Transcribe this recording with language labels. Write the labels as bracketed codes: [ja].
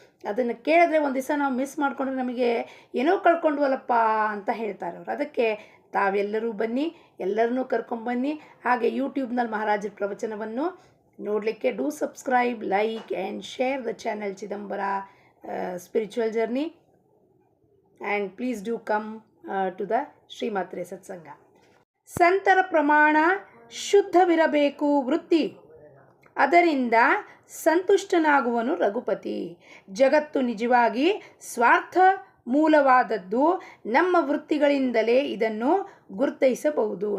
[kn] ಅದನ್ನು ಕೇಳಿದ್ರೆ ಒಂದು ದಿವಸ ನಾವು ಮಿಸ್ ಮಾಡಿಕೊಂಡ್ರೆ ನಮಗೆ ಏನೋ ಕಳ್ಕೊಂಡ್ವಲ್ಲಪ್ಪ ಅಂತ ಹೇಳ್ತಾರೆ ಅವರು. ಅದಕ್ಕೆ ತಾವೆಲ್ಲರೂ ಬನ್ನಿ, ಎಲ್ಲರನ್ನೂ ಕರ್ಕೊಂಬನ್ನಿ. ಹಾಗೆ ಯೂಟ್ಯೂಬ್ನಲ್ಲಿ ಮಹಾರಾಜರ ಪ್ರವಚನವನ್ನು ನೋಡಲಿಕ್ಕೆ [en] do subscribe, like and share the channel [kn] Chidambara [en] spiritual journey, and please do come to the Shrimatre satsang. [kn] ಸಂತರ ಪ್ರಮಾಣ ಶುದ್ಧವಿರಬೇಕು ವೃತ್ತಿ, ಅದರಿಂದ ಸಂತುಷ್ಟನಾಗುವನು ರಘುಪತಿ. ಜಗತ್ತು ನಿಜವಾಗಿ ಸ್ವಾರ್ಥ ಮೂಲವಾದದ್ದು. ನಮ್ಮ ವೃತ್ತಿಗಳಿಂದಲೇ ಇದನ್ನು ಗುರುತಿಸಬಹುದು.